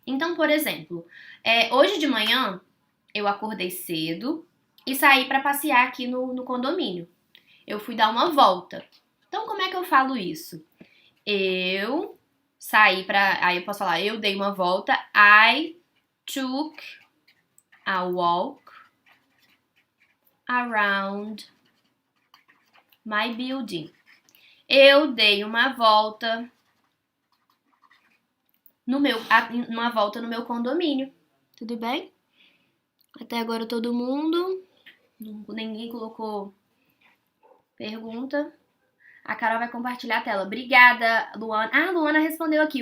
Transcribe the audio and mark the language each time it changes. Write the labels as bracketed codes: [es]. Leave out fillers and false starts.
[pt] Então, por exemplo, hoje de manhã eu acordei cedo e saí para passear aqui no condomínio. Eu fui dar uma volta. Então, como é que eu falo isso? Eu saí aí eu posso falar, eu dei uma volta. [en] I took a walk around my building. [pt] Eu dei uma volta uma volta no meu condomínio. Tudo bem? Até agora todo mundo. Ninguém colocou pergunta. A Carol vai compartilhar a tela. Obrigada, Luana. Ah, Luana respondeu aqui.